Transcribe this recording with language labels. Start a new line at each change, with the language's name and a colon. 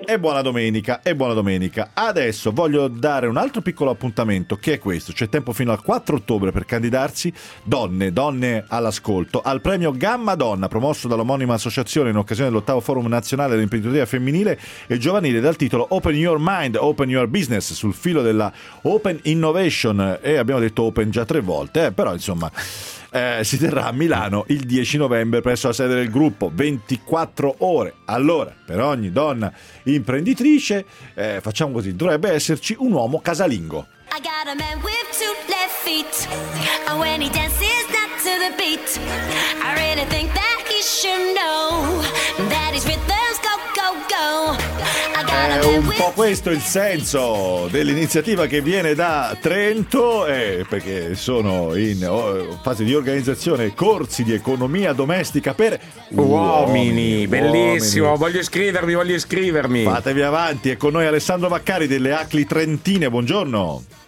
Italian: E buona domenica, e buona domenica. Adesso voglio dare un altro piccolo appuntamento, che è questo: c'è tempo fino al 4 ottobre per candidarsi, donne all'ascolto, al premio Gamma Donna, promosso dall'omonima associazione in occasione dell'ottavo forum nazionale dell'imprenditoria femminile e giovanile, dal titolo Open Your Mind, Open Your Business, sul filo della Open Innovation, e abbiamo detto Open già tre volte, però insomma. Si terrà a Milano il 10 novembre presso la sede del gruppo 24 ore. Allora, per ogni donna imprenditrice, facciamo così, dovrebbe esserci un uomo casalingo.
English: I got a man with two left feet, and when he dances not to the beat, I really think that he should know that his rhythms go go go.
Italian: È un po' questo il senso dell'iniziativa che viene da Trento, perché sono in fase di organizzazione corsi di economia domestica per uomini. Bellissimo, uomini. Voglio iscrivermi. Fatevi avanti, è con noi Alessandro Vaccari delle Acli Trentine, buongiorno.